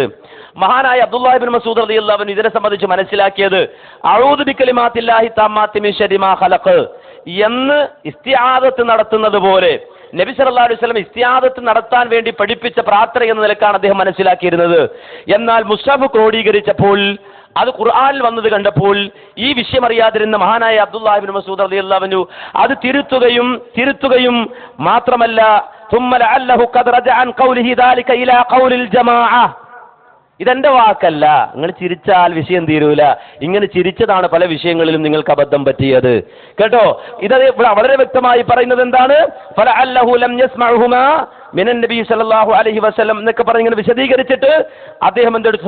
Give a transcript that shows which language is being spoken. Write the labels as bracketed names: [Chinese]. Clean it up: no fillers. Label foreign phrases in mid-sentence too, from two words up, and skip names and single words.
[Malayalam] മഹാനായ അബ്ദുല്ലാഹി ഇബ്നു മസ്ഊദ് [Arabic] رضي الله عنه [Malayalam] ഇതിനെ സംബന്ധിച്ച് മനസ്സിലാക്കിയത് [Arabic] أعوذ بكلمات الله التامات من شر ما خلق [Malayalam] എന്ന് ഇസ്തിആദത്ത് നടത്തുന്നത് പോലെ നബി [Arabic] صلى الله عليه وسلم [Malayalam] ഇസ്തിആദത്ത് നടത്താൻ വേണ്ടി പഠിപ്പിച്ച പ്രാർത്ഥന എന്ന നിലക്കാണ് അദ്ദേഹം മനസ്സിലാക്കിയിരുന്നത്. എന്നാൽ മുസ്ഹഫ് ക്രോഡീകരിച്ചപ്പോൾ, അത് ഖുർആനിൽ വന്നത് കണ്ടപ്പോൾ ഈ വിഷയം അറിയാതിരുന്ന മഹാനായ അബ്ദുല്ലാഹി ഇബ്നു മസ്ഊദ് [Arabic] رضي الله عنه [Malayalam] അത് തിരുത്തുകയും മാത്രമല്ല [Arabic] ثم لعله قد رجع عن قوله ذلك الى قول الجماعه [Malayalam] ഇതെന്റെ വാക്കല്ല, നിങ്ങൾ ചിരിച്ചാൽ വിഷയം തീരൂല, ഇങ്ങനെ ചിരിച്ചതാണ് പല വിഷയങ്ങളിലും നിങ്ങൾക്ക് അബദ്ധം പറ്റിയത് കേട്ടോ. ഇത് വളരെ വ്യക്തമായി പറയുന്നത് എന്താണ്? [Arabic] فلعله لم يسمعهما من النبي صلى الله عليه وسلم [Malayalam] എന്നൊക്കെ പറഞ്ഞ് ഇങ്ങനെ വിശദീകരിച്ചിട്ട് അദ്ദേഹം എന്തെടുത്തു?